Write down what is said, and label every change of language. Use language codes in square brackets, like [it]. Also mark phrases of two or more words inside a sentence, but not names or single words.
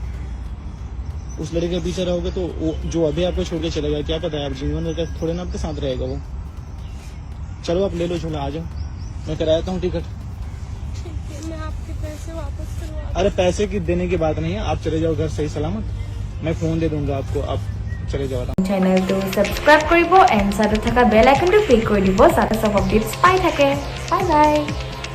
[hi] उस लड़के के पीछे रहोगे तो वो जो अभी आपको छोड़ के चलेगा, क्या पता है आप जीवन भर थोड़े ना आपके साथ रहेगा वो। चलो आप ले लो झूला, आ जाओ, मैं कराता हूँ टिकट। ठीक है, मैं आपके पैसे वापस करवा। अरे पैसे की देने की बात नहीं है, आप चले जाओ घर सही सलामत। मैं फोन दे दूंगा आपको, आप चले जाओ। [as] চেনেলটো সাবস্ক্রাইব কৰিব এণ্ড সাইডত থকা বেল আইকনটো ক্লিক কৰি দিব যাতে সব আপডেটছ পাই থাকে। [en] bye bye.